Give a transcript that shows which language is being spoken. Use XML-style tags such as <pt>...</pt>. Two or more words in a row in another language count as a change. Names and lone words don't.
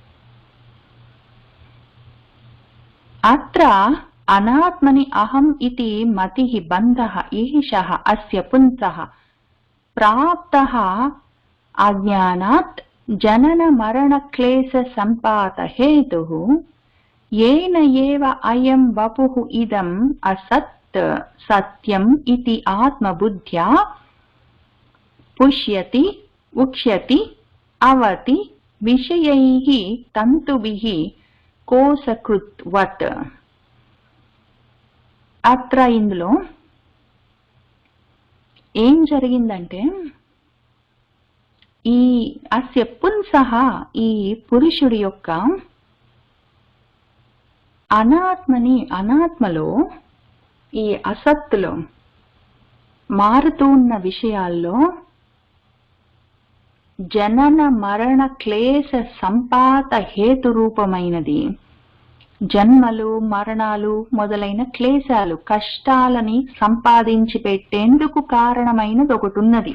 <sa>అత్ర అనాత్మని అహం ఇతి మతిః బంధః ఈశః అస్య పుంసః ప్రాప్తః అజ్ఞానాత్ జనన మరణ క్లేశ సంపాత హేతుః येन एव अयं वपुः इदम् असत् सत्यम् इति आत्मबुद्ध्या पुष्यति उक्ष्यति अवति विषयैः तन्तुभिः कोसकृत्वत्.</sa> <te>అత్ర ఇందులో ఏం జరిగిందంటే, ఈ</te> <sa>అస్య పుంసః</sa> <te>ఈ పురుషుడి యొక్క అనాత్మలో, ఈ అసత్తులో, మారుతూ ఉన్న విషయాల్లో</te> <sa>జనన మరణ క్లేశ సంపాత హేతు</sa> <te>రూపమైనది, జన్మలు మరణాలు మొదలైన క్లేశాలు, కష్టాలని సంపాదించి పెట్టేందుకు కారణమైనది ఒకటి ఉన్నది.</te>